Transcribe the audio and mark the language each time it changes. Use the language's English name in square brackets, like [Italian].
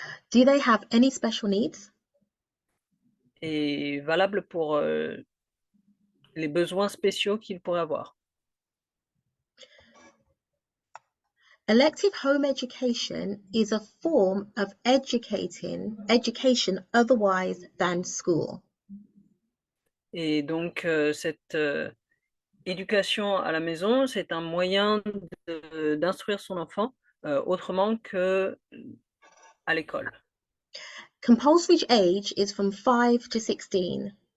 [English] Do they have any special needs? [French] Et valable pour les besoins spéciaux qu'il pourrait avoir. [English] Elective home education is a form of education otherwise than school. [French] Et donc, cette éducation à la maison, c'est un moyen d'instruire son enfant autrement que à l'école. [English] Compulsory age is from 5 to 16.